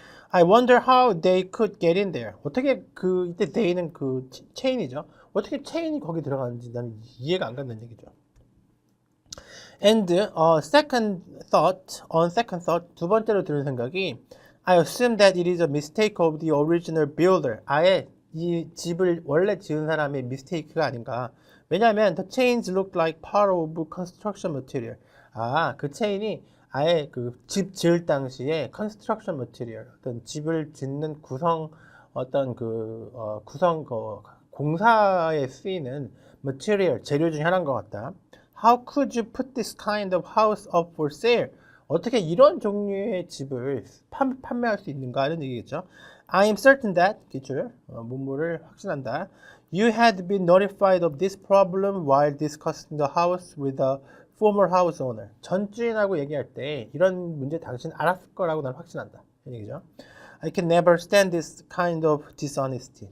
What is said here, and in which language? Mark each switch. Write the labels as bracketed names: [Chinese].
[English] I wonder how they could get in there. [Korean] 어떻게 이때 they는 그 체인이죠. 어떻게 체인이 거기 들어가는지 나는 이해가 안 간다는 얘기죠. [English] And on second thought, 두 번째로 드는 생각이 I assume that it is a mistake of the original builder. [Korean] 아예 이 집을 원래 지은 사람의 mistake가 아닌가. [English] 왜냐하면 the chains look like part of construction material. [Korean] 그 체인이 아예 그 집 지을 당시에 construction material, 어떤 집을 짓는 구성, 어떤 구성 공사에 쓰이는 material, 재료 중에 하나인 것 같다. [English] How could you put this kind of house up for sale? [Korean] 어떻게 이런 종류의 집을 판매할 수 있는가 하는 얘기겠죠. [English] I am certain that, 기출, 문물을 확신한다. You had been notified of this problem while discussing the house with the former house owner. [Korean] 전주인하고 얘기할 때 이런 문제 당신 알았을 거라고 난 확신한다. 이 얘기죠. [English] I can never stand this kind of dishonesty.